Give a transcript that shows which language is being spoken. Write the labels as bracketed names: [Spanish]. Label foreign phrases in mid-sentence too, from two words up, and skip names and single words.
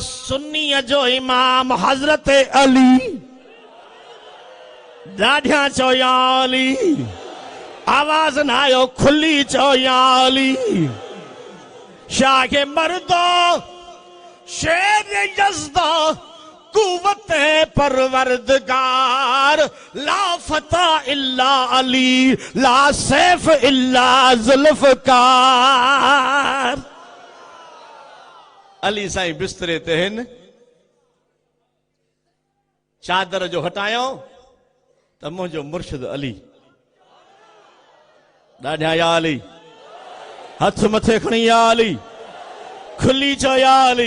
[Sindhi] सुन्नीअ जो इमाम हज़रत अली। ॾाढा चओ [Arabic] يا علي, [Sindhi] आवाज़ न आयो, खुली चओ [Arabic] يا علي. [Persian] شاه مردان شیر یزدان قوت پروردگار, [Arabic] لا فتى إلا علي, لا سيف إلا ذو الفقار. [Sindhi] अली साईं बिस्तरे ते हिन, चादर जो हटायो त मुंहिंजो मुर्शिद अली। ॾाढा [Arabic] يا علي, [Sindhi] हथ मथे खणी [Arabic] يا علي, [Sindhi] खुली चओ [Arabic] يا علي.